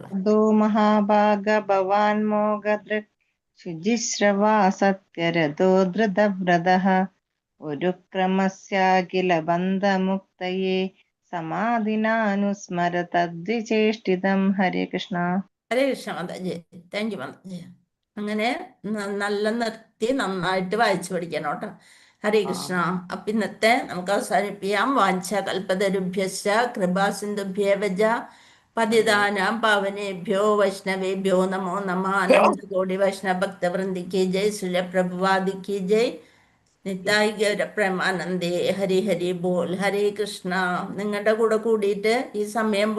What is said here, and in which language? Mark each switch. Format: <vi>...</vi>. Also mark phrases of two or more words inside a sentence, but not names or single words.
<sa>സാധു മഹാഭാഗ ഭവാൻ മോഗദൃക് ശുചിശ്രവാ സത്യരഥോ ധൃതവ്രതഃ ഉരുക്രമസ്യാഖില ബന്ധമുക്തയേ സമാധിനാനുസ്മര തദ്വിചേഷ്ടിതം.</sa> <ml>ഹരേ കൃഷ്ണ. ഹരേ കൃഷ്ണ മാതാജി.</ml> <en>thank you</en> <ml>മാതാജി. അങ്ങനെ നല്ല നിർത്തി നന്നായിട്ട് വായിച്ചു പഠിക്കണം കേട്ടോ. ഹരേ കൃഷ്ണ. അപ്പൊ ഇന്നത്തെ നമുക്ക് അവസാനിപ്പിക്കാം.</ml> <sa>വാഞ്ച കൽപ്പതരുഭ്യശ്ച കൃപാസിന്ധുഭ്യേവച പതിതാനാം പാവനേഭ്യോ വൈഷ്ണവേഭ്യോ നമോ നമഃ.</sa> <ml>അനന്തകോടി വൈഷ്ണവ ഭക്തവൃന്ദിക്ക് ജയ്. ശ്രീല പ്രഭുവാദിക്ക് ജയ്. നിതായ് ഗൗര പ്രേമാനന്ദേ. ഹരി ഹരി ബോൾ. ഹരേ കൃഷ്ണ. നിങ്ങളുടെ കൂടെ കൂടിയിട്ട് ഈ സമയം</ml>